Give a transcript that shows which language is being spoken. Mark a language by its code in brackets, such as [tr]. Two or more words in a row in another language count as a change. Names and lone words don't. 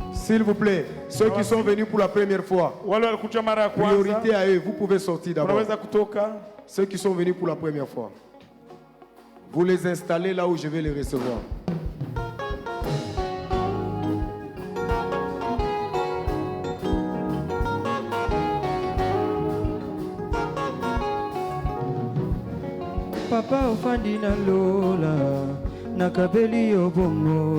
[fr] S'il vous plaît, ceux qui sont venus pour la première fois, [sw] Wale walikuja mara ya kwanza, [fr] priorité à eux, vous pouvez sortir d'abord. [sw] unaweza kutoka. [fr] Ceux qui sont venus pour la première fois, vous les installez là où je vais les recevoir. [ln] Papa ofandi na lola nakabeli obongo